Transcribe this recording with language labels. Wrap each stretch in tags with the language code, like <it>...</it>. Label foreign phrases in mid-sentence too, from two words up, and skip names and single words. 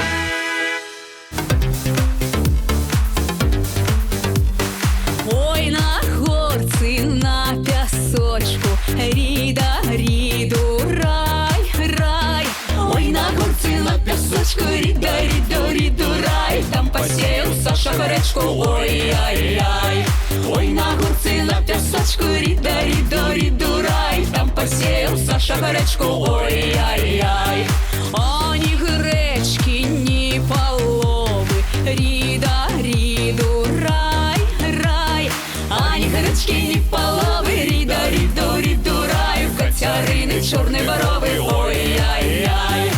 <be>Ой, на горцы, на пясочку, ріда, ріду, рай, рай. Ой, на горцы, на пясочку, ріда, ріду, ріду, рай.</be> <ru>Там посеял Саша горечку, ой-ай-яй.</ru> <be>Ой, на горцы, на пясочку, ріда, ріду, ріду, рай.</be> <ru>Там посеял Саша горечку, ой-ай-яй.</ru> <uk>А ні гречки, ні полови, ріда, ріду, рай, рай. Ані гречки, ні полови, ріда, ріду, ріду, рай. Котярини, чорні борови, ой-яй-яй.</uk>